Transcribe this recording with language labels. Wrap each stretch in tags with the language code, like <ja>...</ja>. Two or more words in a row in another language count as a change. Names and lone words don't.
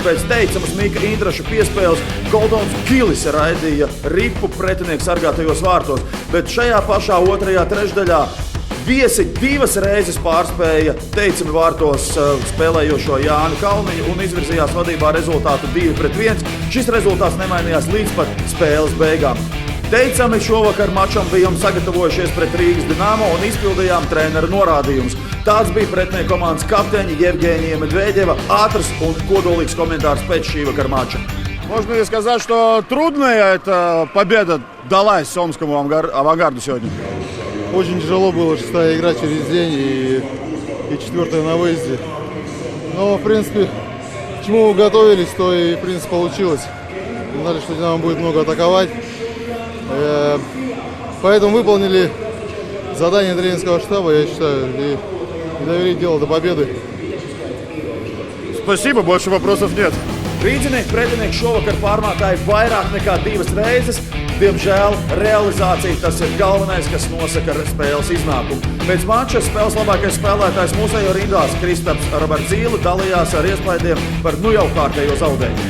<lv>Pēc teicamas Mika Indraša piespēles Goldons Kilis raidīja ripu pretinieku sargātajos vārtos, bet šajā pašā otrajā trešdaļā viesi divas reizes pārspēja teicami vārtos spēlējošo Jāni Kalniņu un izvirzījās vadībā rezultātu 2-1. Šis rezultāts nemainījās līdz pat spēles beigām. Teicami šovakar mačam bijām sagatavojušies pret Rīgas Dinamo un izpildījām treneru norādījumus. Tāds bija pretinieku komandas kapteiņa Jevgeņija Medveģeva ātrs un kodolīgs komentārs pēc šī vakara mačа.</lv> <ru>Можно ли сказать, что трудная эта победа далась Омскому Авангарду сегодня? Очень тяжело было, 6-я игра через день и 4-я на выезде. Но, в принципе, к чему мы готовились, то и, в принципе, получилось. Мы знали, что Динамо будет много атаковать. Поэтому выполнили задание тренерского штаба, я считаю, и довели дело до победы. Спасибо, больше вопросов нет.</ru> <lv>Rīdzinieki pretinieki šovakar pārmātāja vairāk nekā 2 reizes. Diemžēl realizācija tas ir galvenais, kas nosaka spēles iznākumu. Pēc mača spēles labākais spēlētājs mūsējo rindās Kristaps Roberts-Zīle dalījās ar iespaidiem par jau kārtējo zaudējumu.</lv>